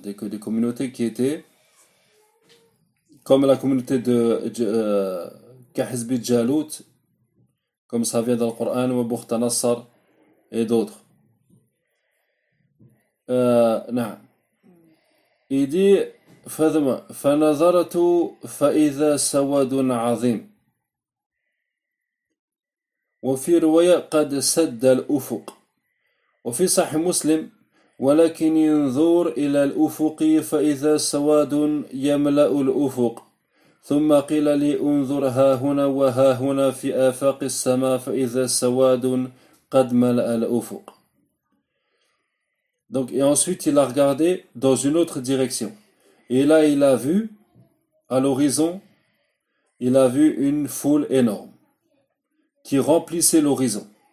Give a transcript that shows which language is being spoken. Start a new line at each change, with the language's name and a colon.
French: Des communautés qui étaient comme la communauté de كحزب جالوت, comme ça vient dans le Coran, ou بخت نصر et d'autres.
Arabic: نعم.
French: Il dit
Arabic: فنظرت فإذا سواد عظيم وفي رواية قد سد الأفق وفي صحيح مسلم ولكن ينظر إلى الأفق فإذا سواد يملأ الأفق ثم قيل لي انظر ها هنا وها هنا في آفاق السماء فإذا سواد قد ملأ الأفق.
French: Donc, et ensuite il a regardé dans une autre direction. Et là, il a vu, à l'horizon, il a vu une foule énorme qui remplissait l'horizon.